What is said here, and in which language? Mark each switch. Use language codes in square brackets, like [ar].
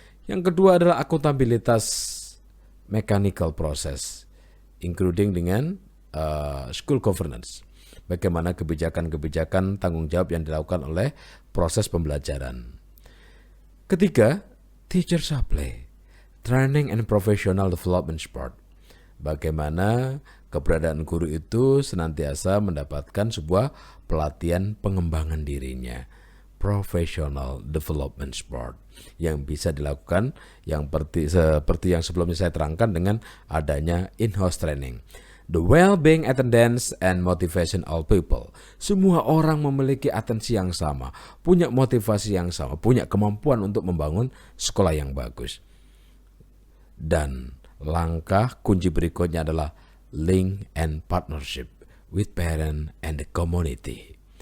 [id] Yang kedua adalah akuntabilitas [en] mechanical process, including [id] dengan school governance. Bagaimana kebijakan-kebijakan tanggung jawab yang dilakukan oleh proses pembelajaran. [en] Ketiga, teacher supply, training and professional development support. [id] Bagaimana keberadaan guru itu senantiasa mendapatkan sebuah pelatihan pengembangan dirinya, professional development support, yang bisa dilakukan yang seperti yang sebelumnya saya terangkan dengan adanya in-house training. [en] The well-being, attendance, and motivation all people. [id] Semua orang memiliki atensi yang sama, punya motivasi yang sama, punya kemampuan untuk membangun sekolah yang bagus. Dan langkah kunci berikutnya adalah [en] link and partnership with parent and the community.